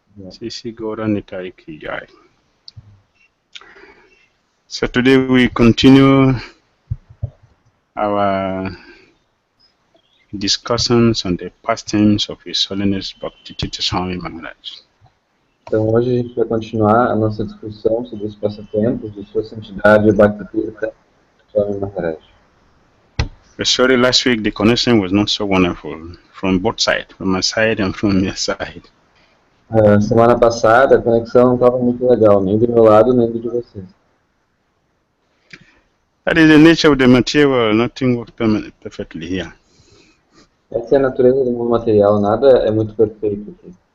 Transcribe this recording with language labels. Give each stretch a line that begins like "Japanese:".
Hindi: Shri Gaura Nitai Ki Jai.
English: So today we continue our discussions on the pastimes of His Holiness Bhakti Dhira Swami Maharaj.
Portuguese: Então hoje a gente vai continuar a nossa discussão sobre os passatempos de Sua Santidade Bhakti Dhira Swami Maharaj.
English: Sorry, last week the connection was not so wonderful from both sides, from my side and from your side.
Portuguese: Semana passada a conexão não estava muito legal, nem do meu lado, nem do de vocês.
English: That is the nature of the material, nothing works perfectly here.
Portuguese: Essa é a natureza do mundo material, nada é muito perfeito aqui.